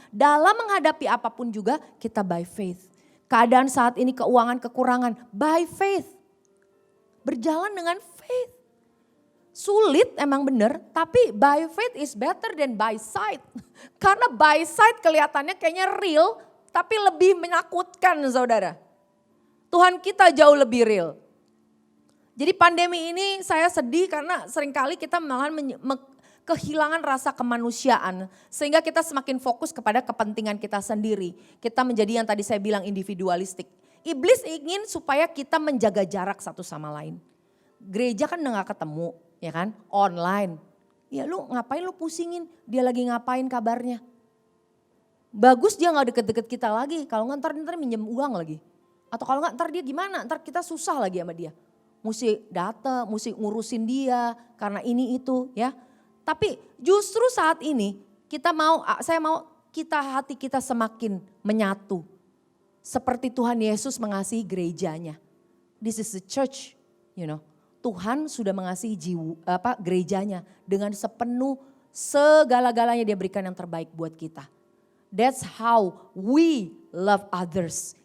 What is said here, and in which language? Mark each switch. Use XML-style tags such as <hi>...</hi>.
<id>Dalam menghadapi apapun juga kita</id> <en>by faith.</en> <id>Keadaan saat ini keuangan kekurangan, by faith. Berjalan dengan faith. Sulit emang bener, tapi</id> <en>by faith is better than by sight.</en> <id>Karena</id> <en>by sight</en> <id>kelihatannya kayaknya real, tapi lebih menakutkan saudara. Tuhan kita jauh lebih real. Jadi pandemi ini saya sedih karena seringkali kita malahan kehilangan rasa kemanusiaan. Sehingga kita semakin fokus kepada kepentingan kita sendiri. Kita menjadi yang tadi saya bilang individualistik. Iblis ingin supaya kita menjaga jarak satu sama lain. Gereja kan udah gak ketemu, ya kan? Online. Ya lu ngapain lu pusingin, dia lagi ngapain kabarnya. Bagus dia gak deket-deket kita lagi, kalau gak ntar minjem uang lagi. Atau kalau gak ntar dia gimana, ntar kita susah lagi sama dia. Mesti datang, mesti ngurusin dia karena ini itu ya. Tapi justru saat ini saya mau hati kita semakin menyatu. Seperti Tuhan Yesus mengasihi gerejanya.</id> <en>This is the church, you know.</en> <id>Tuhan sudah mengasihi gerejanya dengan sepenuh segala-galanya dia berikan yang terbaik buat kita.</id> <en>That's how we love others.</en>